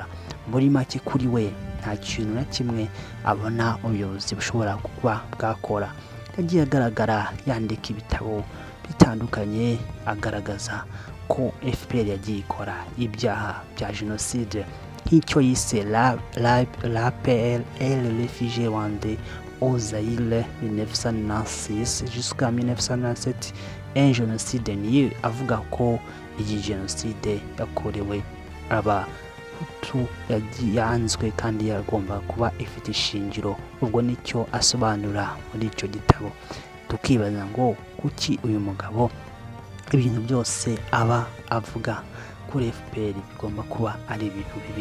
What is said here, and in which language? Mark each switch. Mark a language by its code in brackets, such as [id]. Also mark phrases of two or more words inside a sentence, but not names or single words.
[rw] Muri make kuri we nta kintu na kimwe abona ubuyobozi bushobora kuba bwakora. Yagiye agaragara yandika ibitabo bitandukanye agaragaza ko FPR yagiye ikora ibyaha bya jenoside nk'icyo yise l'appel et le réfugié rwandais au Zaïre 1996 jusqu'à 1997 un génocide niyo avuga ko iyi jenoside yakorewe Abahutu yanzwe kandi yagomba kuba ifite ishingiro. Ubwo nicyo asobanura muri icyo gitabo. Tukibaza ngo kuki uyu mugabo ibintu byose aba avuga kuri FPR bigomba kuba ari ibintu bibi?